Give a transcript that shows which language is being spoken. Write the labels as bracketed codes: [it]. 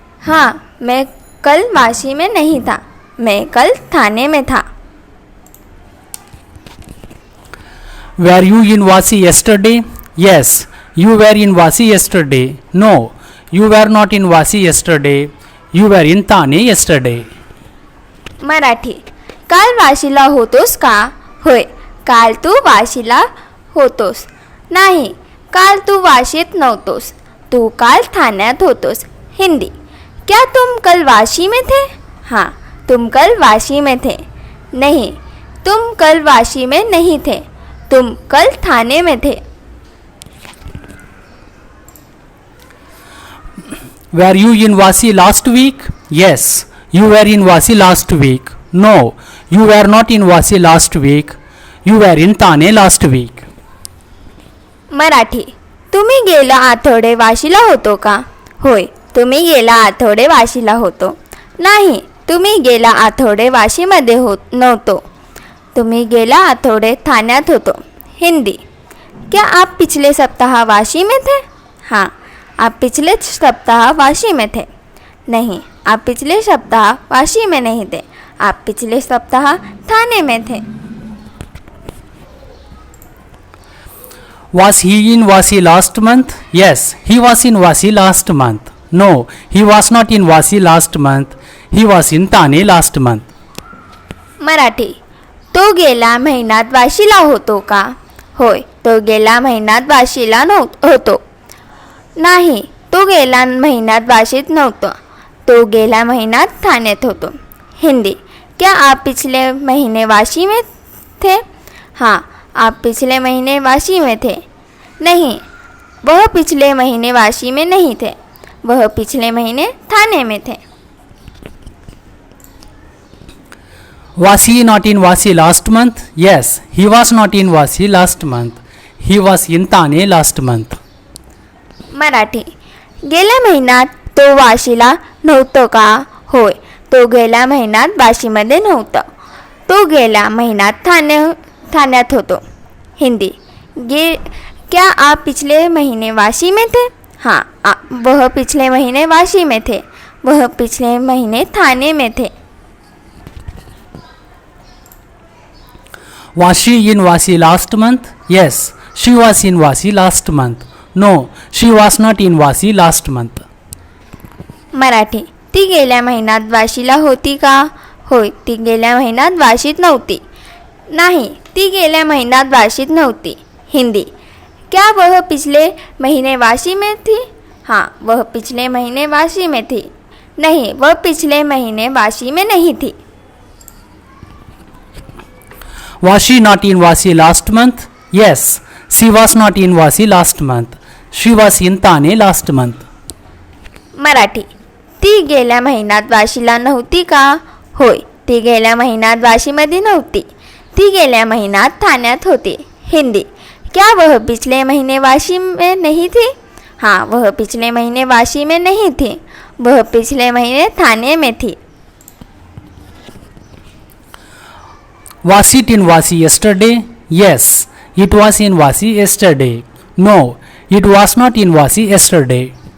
[hi] हाँ, मैं कल वाशी में नहीं था. मैं कल थाने में था. [en] Were you in Vasi yesterday? Yes, you were in Vasi yesterday. No, you were not in Vasi yesterday. You were in Thane yesterday. [mr] Marathi. काल वाशीला होतोस का? होय, काल तू वाशीला होतोस. नाही, काल तू वाशीत नव्हतोस. तू काल ठाण्यात होतोस. [hi] हिंदी. क्या तुम कल वाशी में थे? हाँ, तुम कल वाशी में थे. नहीं, तुम कल वाशी में नहीं थे. तुम कल थाने में थे. [en] Were you in Vasi last week? Yes, you were in Vasi last week. No, you were not in Vasi last week. You were in Thane last week. [mr] Marathi. तुम्ही गेल्या आठवडे वाशीला होतो का? होय, तुम्ही गेल्या आठवडे वाशीला होतो. नाही, तुम्ही गेल्या आठवडे वाशीमध्ये नव्हतो. तुम्ही गेल्या आठवडे ठाण्यात होतो. [hi] हिंदी. क्या आप पिछले सप्ताह वाशी में थे? हाँ, आप पिछले सप्ताह वाशी में थे. नहीं, आप पिछले सप्ताह वाशी में नहीं थे. आप पिछले सप्ताह थाने में थे. [en] Was he in Vasi last month? Yes, he was in Vasi last month. No, he was not in Vasi last month. He was in Thane last month. [mr] Marathi. तो गेल्या महिन्यात वाशीला होतो का? होय, तो गेल्या महिन्यात वाशीला होतो. नाही, तो गेल्या महिन्यात वाशीत नव्हतो. तो गेल्या महिन्यात ठाण्यात होतो. [hi] हिंदी. क्या आप पिछले महीने वाशी में थे? हाँ, आप पिछले महीने वाशी में थे. नहीं, वह पिछले महीने वाशी में नहीं थे. वह पिछले महीने थाने में थे. [en] Was he not in Vasi last month? Yes, he was not in Vasi last month. He was in Thane last month. [mr] Marathi. गेल्या महिन्यात तो वाशीला नव्हतो का? होय, तो गेल्या महिन्यात वाशीमध्ये नव्हता. तो गेल्या महिन्यात ठाण्यात होतो. [hi] हिंदी. क्या आप पिछले महीने वाशी में थे? हाँ, वह पिछले महीने वाशी में थे. वह पिछले महीने थाने में थे. [en] Was she in Vasi last month? Yes, she was in Vasi last month. No, she was not in Vasi last month. [mr] Marathi. ती गेल्या महिन्यात वाशीला होती का? होय, ती गेल्या महिन्यात वाशीत नव्हती. नाही, ती गेल्या महिन्यात वाशीत नव्हती. [hi] हिंदी. क्या वह पिछले महीने वाशी में थी? हाँ, वह पिछले महीने वाशी में थी. नहीं, वह पिछले महीने वाशी में नहीं थी. [en] Was she not in Vasi last month? Yes, she was not in Vasi last month. She was in Thane last month. [mr] Marathi. ती गेल्या महिन्यात वाशीला नव्हती का? होय, ती गेल्या महिन्यात वाशीमध्ये नव्हती. ती गेल्या महिन्यात ठाण्यात होती. [hi] हिंदी. क्या वह पिछले महीने वाशी में नहीं थी? हाँ, वह पिछले महीने वाशी में नहीं थी. वह पिछले महीने थाने में थी. [en] Was it in Vasi yesterday? Yes, it was in Vasi yesterday. No, it was not in Vasi yesterday.